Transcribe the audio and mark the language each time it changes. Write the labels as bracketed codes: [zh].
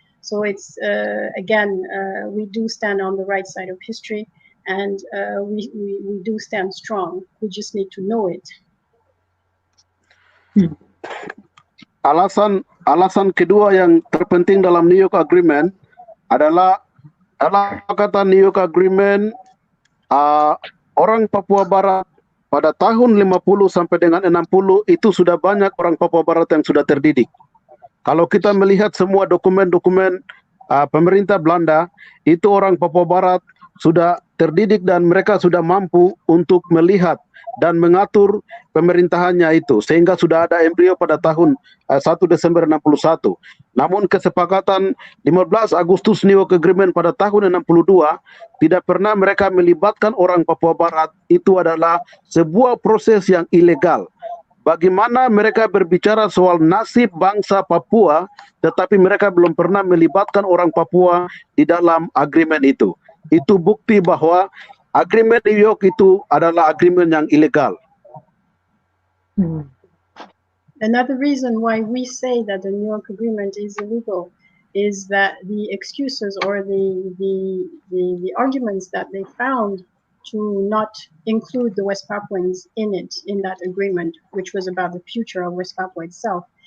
[en] So it's, again, we do stand on the right side of history, and we do stand strong. We just need to know it. [id] Alasan kedua yang terpenting dalam New York Agreement adalah kata New York Agreement, orang Papua Barat pada tahun 50 sampai dengan 60 itu sudah banyak orang Papua Barat yang sudah terdidik. Kalau kita melihat semua dokumen-dokumen pemerintah Belanda, itu orang Papua Barat sudah terdidik dan mereka sudah mampu untuk melihat dan mengatur pemerintahannya itu, sehingga sudah ada embrio pada tahun 1 Desember 61. Namun kesepakatan 15 Agustus New York Agreement pada tahun 62 tidak pernah mereka melibatkan orang Papua Barat. Itu adalah sebuah proses yang ilegal. Bagaimana mereka berbicara soal nasib bangsa Papua, tetapi mereka belum pernah melibatkan orang Papua di dalam agreement itu. Itu bukti bahwa agreement New York itu adalah agreement yang ilegal. [en] Another reason why we say that the New York Agreement is illegal is that the excuses or the arguments that they found to not include the West Papuans in it, in that agreement, which was about the future of West Papua itself.